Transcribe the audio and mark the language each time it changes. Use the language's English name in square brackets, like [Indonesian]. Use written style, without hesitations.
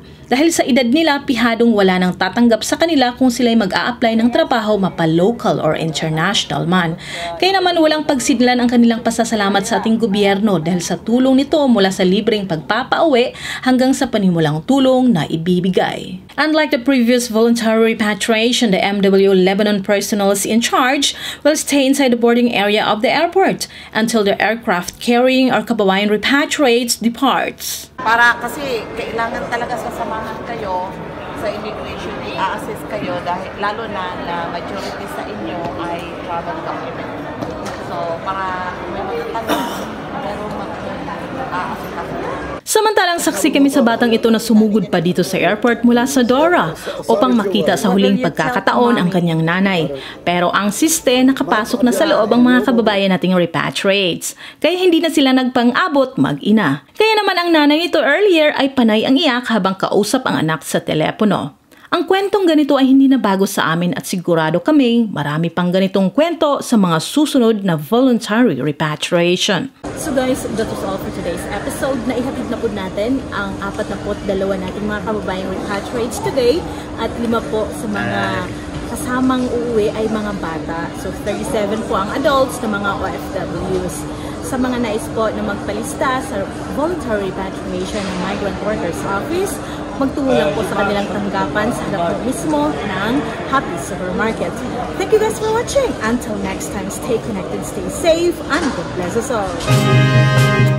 [Filipino] Dahil sa edad nila, pihadong wala nang tatanggap sa kanila kung sila'y mag-a-apply ng trabaho mapa- [English] local or international [Filipino] man. Kaya naman walang pagsidlan ang kanilang pasasalamat sa ating gobyerno dahil sa tulong nito mula sa libreng pagpapauwi hanggang sa panimulang tulong na ibibigay. [English] Unlike the previous voluntary repatriation, the MWO Lebanon personnel in charge will stay inside the boarding area of the airport until the aircraft carrying our kababayan repatriates departs. [Filipino] Para kasi kailangan talaga sasamahan kayo sa immigration, i-assist kayo dahil lalo na majority sa inyo ay travel document. So para may magtatanong, pero mag-assist kayo. Samantalang saksi kami sa batang ito na sumugod pa dito sa airport mula sa Dora upang makita sa huling pagkakataon ang kanyang nanay. Pero ang siste nakapasok na sa loob ang mga kababayan nating repatriates. Kaya hindi na sila nagpang-abot mag-ina. Kaya naman ang nanay nito earlier ay panay ang iyak habang kausap ang anak sa telepono. Ang kwentong ganito ay hindi na bago sa amin at sigurado kaming marami pang ganitong kwento sa mga susunod na voluntary repatriation. [English] So guys, that was all for today's episode. [Filipino] Naihatid na po natin ang 42 nating mga kababayang repatriates today at 5 po sa mga kasamang uuwi ay mga bata. So 37 po ang adults na mga OFWs. Sa mga nais po na magpalista sa voluntary repatriation ng Migrant Workers Office, magtungo lang po sa kanilang tanggapan sa harap mismo ng Happy Supermarket. [English] Thank you guys for watching. Until next time, stay connected, stay safe, and God bless us all.